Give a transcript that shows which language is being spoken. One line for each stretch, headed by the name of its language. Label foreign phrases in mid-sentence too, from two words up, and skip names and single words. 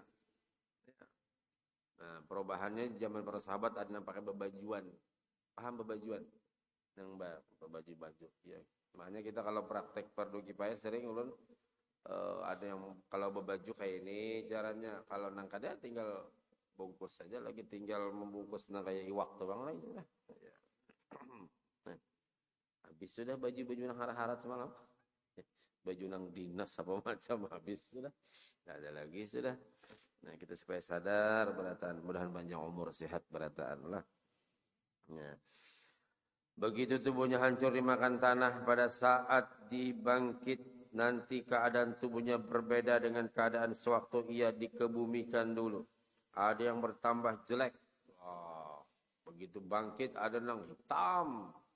Indonesian: Ya. Nah, perubahannya zaman para sahabat ada yang pakai bebajuan. Paham bebajuan? Yang baju-baju. Ya.
Banjar: Makanya kita kalau praktek fardu kifayah sering ulun ada yang kalau berbaju kayak ini caranya, kalau nang kada tinggal bungkus saja lagi, tinggal membungkus nang kayak iwak tuh bang lagi sudah. Ya. Nah, habis sudah baju-baju nang harat-harat semalam, baju nang dinas apa macam habis sudah, tidak ada lagi sudah. Nah kita supaya sadar berataan, mudahan panjang umur sehat berataan lah. Nah,
Indonesian: begitu tubuhnya hancur dimakan tanah, pada saat dibangkit nanti keadaan tubuhnya berbeda dengan keadaan sewaktu ia dikebumikan dulu. Ada yang bertambah jelek. Oh, begitu bangkit ada yang hitam.